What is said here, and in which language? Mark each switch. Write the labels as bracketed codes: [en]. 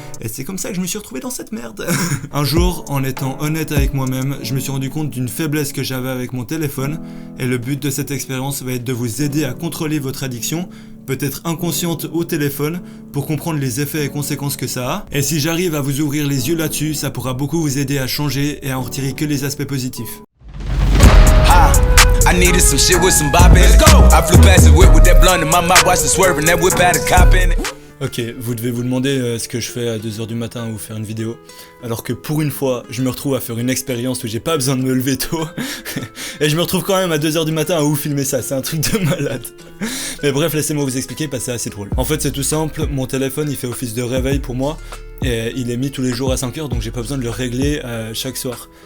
[fr] Et c'est comme ça que je me suis retrouvé dans cette merde. Un jour, en étant honnête avec moi-même, je me suis rendu compte d'une faiblesse que j'avais avec mon téléphone, et le but de cette expérience va être de vous aider à contrôler votre addiction, peut-être inconsciente au téléphone, pour comprendre les effets et conséquences que ça a. Et si j'arrive à vous ouvrir les yeux là-dessus, ça pourra beaucoup vous aider à changer et à en retirer que les aspects positifs. [en] I needed some shit with some bop in it. Let's go! I flew past the whip with that blunt in my mouth, watched it swerving, that whip had a cop in it. [fr] Ok, vous devez vous demander ce que je fais à 2h du matin ou faire une vidéo, alors que pour une fois, je me retrouve à faire une expérience où j'ai pas besoin de me lever tôt, et je me retrouve quand même à 2h du matin à où filmer ça, c'est un truc de malade. Mais bref, laissez-moi vous expliquer parce que c'est assez drôle. En fait, c'est tout simple, mon téléphone il fait office de réveil pour moi, et il est mis tous les jours à 5h, donc j'ai pas besoin de le régler chaque soir.